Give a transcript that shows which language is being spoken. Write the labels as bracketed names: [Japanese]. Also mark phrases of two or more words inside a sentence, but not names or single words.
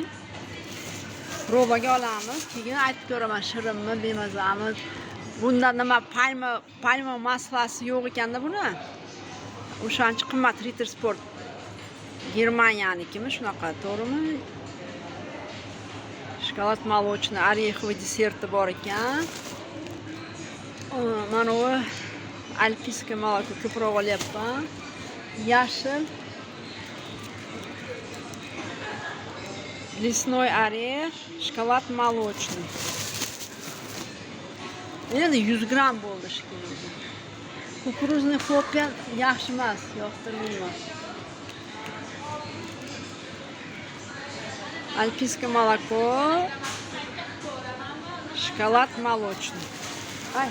[Uzbek] Probaga olamiz, keyin aytib ko'raman shirinmi, bemazami. Bunda nima palma maslasi yo'q ekanda buni. O'shancha qimmat Ritter Sport. Germaniyanikimi shunaqa, to'g'rimi? Shokolad [Russian] молочный, ореховый [Uzbek] deserti bor ekan. Mana bu Alpiskoye молоко ko'proq olyapman. Yashil. [Russian] Лесной орех, shokolad молочный. [Uzbek] Endi 100 gram bo'ldi shekilli. [Russian] Кукурузный хлопья [Uzbek] yaxshi emas, yoqtirmayman. [Russian] Alpiskoye молоко, shokolad молочный. Ay.